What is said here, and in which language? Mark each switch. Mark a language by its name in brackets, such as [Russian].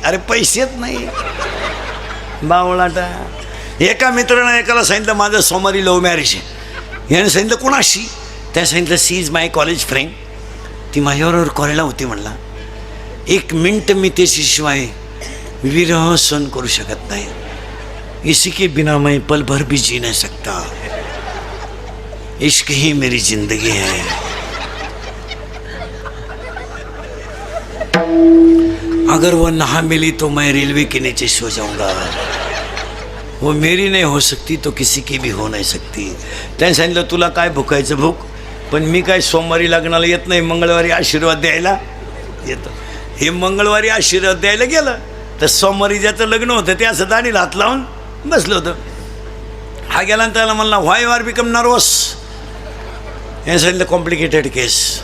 [Marathi] अरे पैसेच नाही बावळाटा. एका मित्रानं एकाला सांगितलं माझं सोमवारी लव्ह मॅरेज आहे. याने सांगितलं कोणाशी? त्या सांगितलं [English] She is my college friend. [Marathi] ती माझ्याबरोबर कॉलेजला होती. म्हणला 1 मिनट मी त्याच्याशिवाय विरह सहन करू शकत नाही. [Hindi] इसी के बिना मैं पल भर भी जी नहीं सकता. इश्क ही मेरी जिंदगी है. अगर वो ना मिली तो मैं रेलवे के नीचे सो जाऊंगा. वो मेरी नहीं हो सकती तो किसी की भी हो नहीं सकती. [Marathi] त्याने सांगितलं तुला काय भुकायचं भूक, पण मी काय सोमवारी लग्नाला येत नाही, मंगळवारी आशीर्वाद द्यायला येतं. हे मंगळवारी आशीर्वाद द्यायला गेलं तर सोमवारी ज्याचं लग्न होतं ते असं दाढीला हात लावून बसलं होतं. हा गेला आणि त्याला म्हणला [English] Why you are become nervous. [Marathi] याने सांगितलं कॉम्प्लिकेटेड केस.